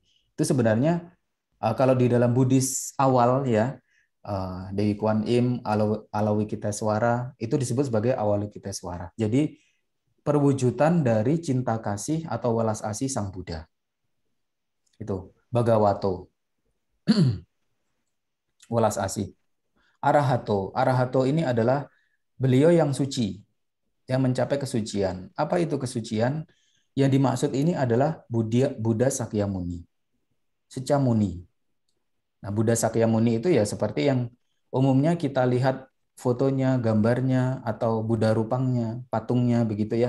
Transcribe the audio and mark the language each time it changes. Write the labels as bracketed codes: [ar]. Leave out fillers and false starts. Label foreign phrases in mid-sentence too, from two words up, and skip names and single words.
[id] Itu sebenarnya kalau di dalam Buddhis awal ya, Dewi Kuan Im, Avalokiteswara itu disebut sebagai Avalokiteswara. Jadi perwujudan dari cinta kasih atau welas asih Sang Buddha. Itu Bhagavato. Welas asih. Arahato. Arahato ini adalah beliau yang suci, yang mencapai kesucian. Apa itu kesucian? Yang dimaksud ini adalah Buddha Sakyamuni. Secamuni. Nah, Buddha Sakyamuni itu ya seperti yang umumnya kita lihat fotonya, gambarnya, atau Buddha rupangnya, patungnya, begitu ya.